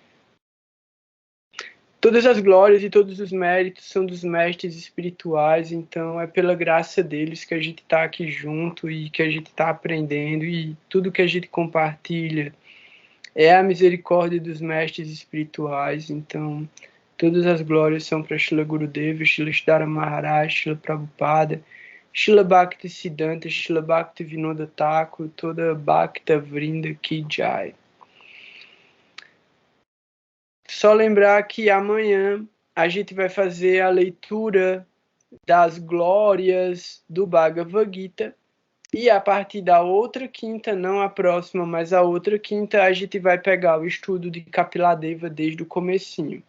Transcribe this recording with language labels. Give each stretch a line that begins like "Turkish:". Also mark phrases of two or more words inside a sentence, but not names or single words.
Portuguese: Todas as glórias e todos os méritos são dos mestres espirituais, então é pela graça deles que a gente está aqui junto e que a gente está aprendendo, e tudo que a gente compartilha é a misericórdia dos mestres espirituais. Então todas as glórias são para Srila Gurudeva, Srila Sridhara Maharaj, Srila Prabhupada, Srila Bhakti Siddhanta, Srila Bhakti Vinoda Thakur,
Hindi: toda भक्त वृंद की जय.
Portuguese: Só lembrar que amanhã a gente vai fazer a leitura das glórias do Bhagavad Gita, e a partir da outra quinta, não a próxima, mas a outra quinta, a gente vai pegar o estudo de Kapiladeva desde o comecinho.